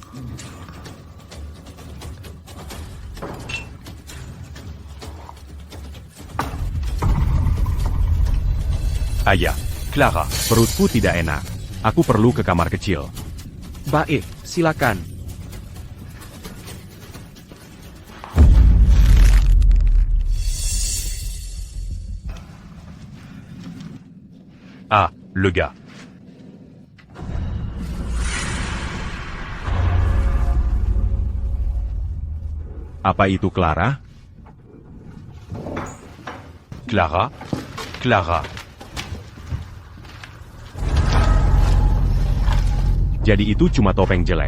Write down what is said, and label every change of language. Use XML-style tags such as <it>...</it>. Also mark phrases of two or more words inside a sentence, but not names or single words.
<id>Ayah, Clara, perutku tidak enak. Aku perlu ke kamar kecil. Baik, silakan.</id> <fr>Ah, le gars.</fr> <id>Apa itu Clara? Clara. Clara. Jadi itu cuma topeng jelek.</id>